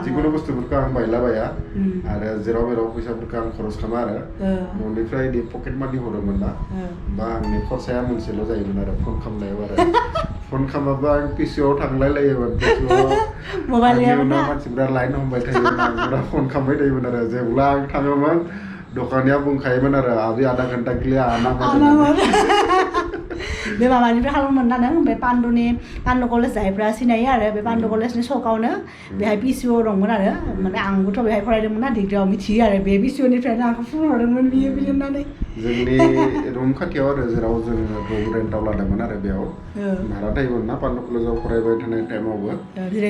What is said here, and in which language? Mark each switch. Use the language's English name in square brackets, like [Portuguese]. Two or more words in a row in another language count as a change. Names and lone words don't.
[Bodo] जिखुनु बुस्थुफोरखौ आं बायलाबाया आरो जेराव मेराव फैसाफोरखौ आं खरस खालामा आरो न'निफ्राय पकेट मानि हरोमोन ना बा आंनि खरसाया मोनसेल' जायोमोन आरो फन खालामनायाव आरो फन खालामाबा आं पिसिआव थांलायलायोमोन पिसिआव मानसिफ्रा लाइन हमबाय थायोमोन आं फन खालामबाय थायोमोन आरो जेब्ला आं थाङोमोन दखानिया बुंखायोमोन आरो आबि [Hindi] आधा घन्टा के लिए आना [Bodo] बे माबानिफ्राय खालामोमोन ना नों बे पान्डु कलेज जायफ्रा सिनायो आरो बे पान्डु कलेजनि सकआवनो बेहाय PCO दंमोन आरो माने आंबोथ' बेहाय फरायदोंमोन ना डिग्रियाव मिथियो आरो बे PCOनिफ्रायनो आंखौ फन हरदोंमोन बियो होननानै जोंनि रुम खाथियाव आरो जेराव जों रुम रेन्टआव लादोंमोन आरो बेयाव भारा थायोमोन ना पान्डु कलेजाव फरायबाय थानाय टाइमावबो